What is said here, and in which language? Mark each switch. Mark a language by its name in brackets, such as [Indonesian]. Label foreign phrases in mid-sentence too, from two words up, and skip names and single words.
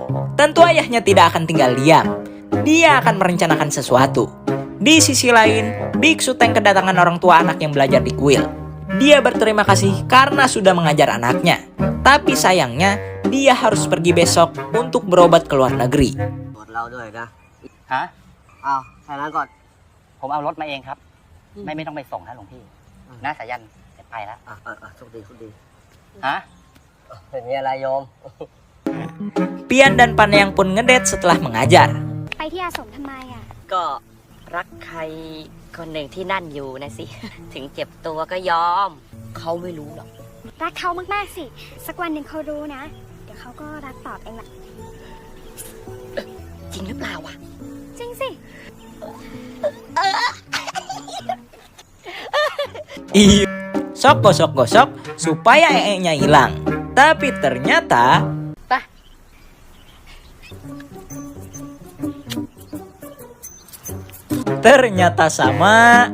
[Indonesian] Tentu ayahnya tidak akan tinggal diam. Dia akan merencanakan sesuatu. Di sisi lain, Biksu Teng kedatangan orang tua anak yang belajar di kuil. Dia berterima kasih karena sudah mengajar anaknya. Tapi sayangnya, dia harus pergi besok untuk berobat ke luar negeri. [Thai] กดเราด้วยนะ ฮะ อ้าวแค่นั้นก่อน ผมเอารถมาเองครับ ไม่ต้องไปส่งนะหลวงพี่น้าสายันจะไปแล้ว โชคดีโชคดี ฮะ ไม่มีอะไรโยม [Indonesian] Pian dan Paneyang pun ngedet setelah mengajar. [Thai] ไปที่อาสมทำไมอ่ะ ก็รักใครคนหนึ่งที่นั่นอยู่นะสิ ถึงเจ็บตัวก็ยอม เขาไม่รู้หรอก รักเขามากๆสิ สักวันหนึ่งเขารู้นะ เดี๋ยวเขาก็รักตอบเองแหละ จริงหรือเปล่าวะ จริงสิ [Indonesian] Iya, sok gosok-gosok supaya ee-nya hilang. Tapi ternyata sama.